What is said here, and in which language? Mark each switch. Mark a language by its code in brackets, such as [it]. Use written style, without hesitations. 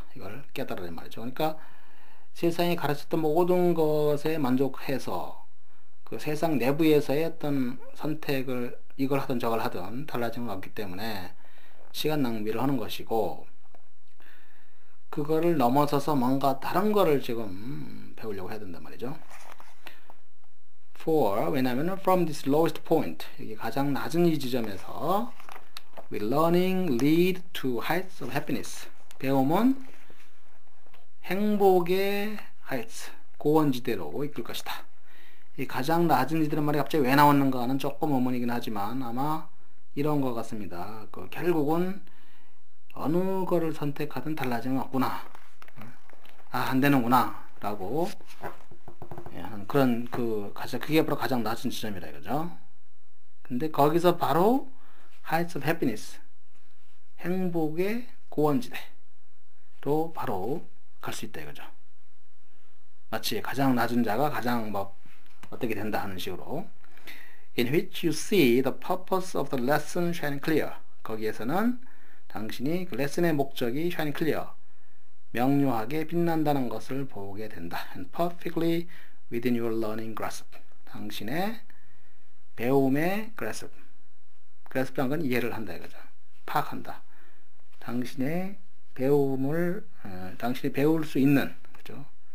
[ko] 이걸 깨달으란 말이죠. 그러니까 세상이 가르쳤던 모든 것에 만족해서 그 세상 내부에서의 어떤 선택을 이걸 하든 저걸 하든 달라짐은 없기 때문에 시간 낭비를 하는 것이고, 그거를 넘어서서 뭔가 다른 거를 지금 배우려고 해야 된단 말이죠. 왜냐하면 [en] from this lowest point, [ko] 여기 가장 낮은 이 지점에서 [en] will learning lead to heights of happiness. [ko] 배움은 행복의 heights, 고원지대로 이끌 것이다. 이 가장 낮은 지대란 말이 갑자기 왜 나왔는가는 조금 의문이긴 하지만 아마 이런 것 같습니다. 결국은 어느 거를 선택하든 달라지는 없구나. 안 되는구나. 라고 하는 그런 그게 바로 가장 낮은 지점이라 이거죠. 근데 거기서 바로 [en] heights of happiness, [ko] 행복의 고원지대로 바로 갈 수 있다 이거죠. 마치 가장 낮은 자가 가장 어떻게 된다 하는 식으로. [en] In which you see the purpose of the lesson shining clear. [ko] 거기에서는 당신이 그 레슨의 목적이 [en] shining clear, [ko] 명료하게 빛난다는 것을 보게 된다. [en] And perfectly within your learning grasp. [ko] 당신의 배움의 grasp. grasp란 건 이해를 한다 이거죠. 파악한다. 당신의 배움을 당신이 배울 수 있는, 그죠?